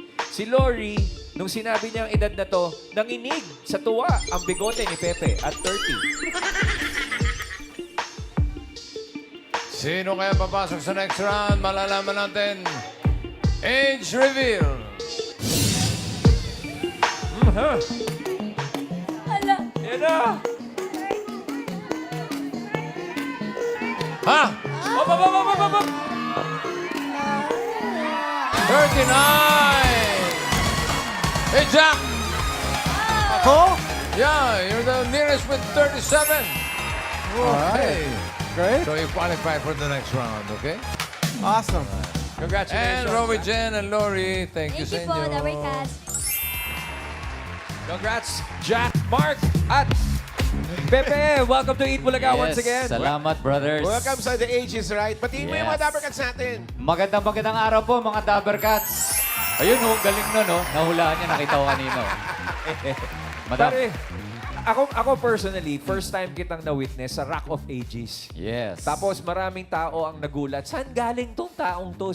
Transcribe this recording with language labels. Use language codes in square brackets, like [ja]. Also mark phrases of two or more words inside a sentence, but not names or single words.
[tl] Si Lori, nung sinabi niya ang edad na to, nanginig sa tuwa ang bigote ni Pepe at 30. Sino kaya papasok sa [en] next round? [tl] Malalaman natin. [en] Age reveal. [tl] Hala. Yan na! Ha? Op, op, op, op, op, op. [en] 39! Hey, Jack! [tl] Ako? [en] Yeah, you're the nearest with 37. Okay. Great. So you qualify for the next round, okay? Awesome. Congratulations. And Rowie Jen and Lori, thank you sa Thank you [tl] po, inyo. Dabber Cats. Congrats, Jack, Mark, at Pepe. [en] Welcome to Eat Bulaga once again. [tl] Salamat, brothers. Welcome sa The Age is Right. Batiin mo yung mga [en] Yes. [tl] Dabber Cats natin. Magandang araw po, mga Dabber Cats. Ayun, galing no, no? Nahulaan niya, nakita ko kanino. Madam. Pare, ako personally, [en] first time [tl] kitang na-witness sa Rock of Ages. [en] Yes. [tl] Tapos maraming tao ang nagulat. Saan galing tong taong to?